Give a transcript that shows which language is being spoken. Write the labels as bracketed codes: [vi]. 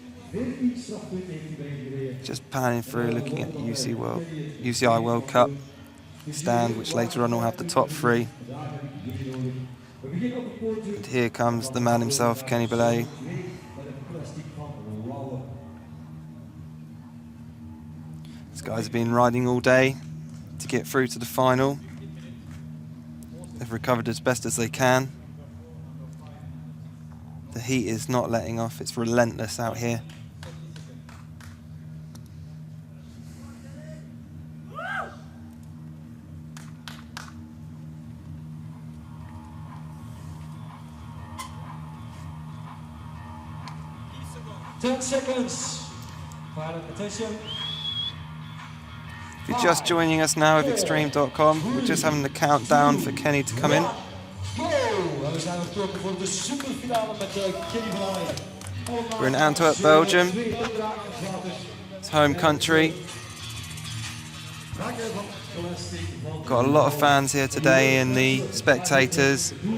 [nl] 14 strafpunten heeft hij bijgereden. [en] Just panning through, looking at the UCI World Cup stand, which later on will have the top three. And here comes the man himself, Kenny Belay. These guys have been riding all day to get through to the final. They've recovered as best as they can. The heat is not letting off, it's relentless out here. Ten seconds. Final attention. If you're just joining us now with Extreme.com, we're just having the countdown for Kenny to come in. Go! [nl] En we zijn vertrokken voor de superfinale met Kenny Belay. [en] We're in Antwerp, Belgium. It's home country. Got a lot of fans here today and the spectators.